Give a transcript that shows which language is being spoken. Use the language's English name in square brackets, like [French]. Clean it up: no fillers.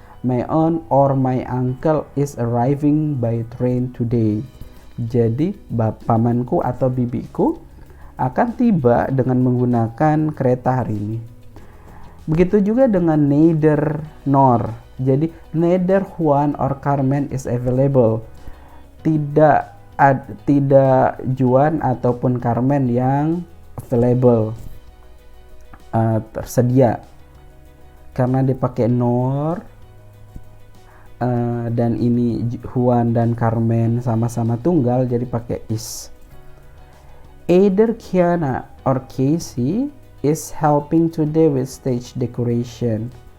[English] My aunt or my uncle is arriving by train today. [Indonesian] Jadi pamanku atau bibiku akan tiba dengan menggunakan kereta hari ini. Begitu juga dengan neither nor. [English] Jadi neither Juan or Carmen is available. [Indonesian] Tidak Juan ataupun Carmen yang available, tersedia. Karena dipakai nor, dan ini Juan dan Carmen sama-sama tunggal, jadi pakai is. [English] Either Kiana or Casey is helping today with stage decoration.